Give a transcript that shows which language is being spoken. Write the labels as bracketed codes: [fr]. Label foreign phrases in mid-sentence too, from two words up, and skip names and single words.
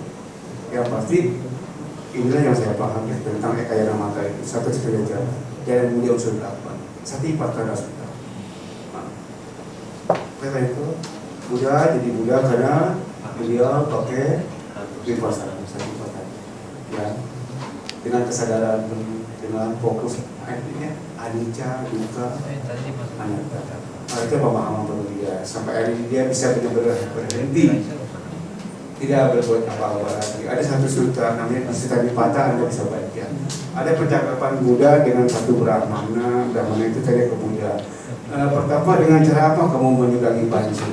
[id] Yang pasti inilah yang saya paham ya, tentang [pi] Ekayana Mata [id] itu satu setengah jam dan mulia unsur 8 Satipatthana Sutta. Nah, itu Buddha jadi Buddha karena beliau pakai vipassana Satipatthana. Ya, dengan kesadaran, dengan fokus artinya [pi] anicca, dukkha, anatta. [id] Nah, itu pemahaman baru dia. Sampai hari ini dia bisa benar-benar berhenti, tidak berbuat apa-apa lagi. Ada satu sutta namanya Sutta Nipata, Anda bisa baca. Ada percakapan Buddha dengan satu Brahmana. Brahmana itu tanya ke Buddha, pertama dengan cara apa kamu menyudahi banjir?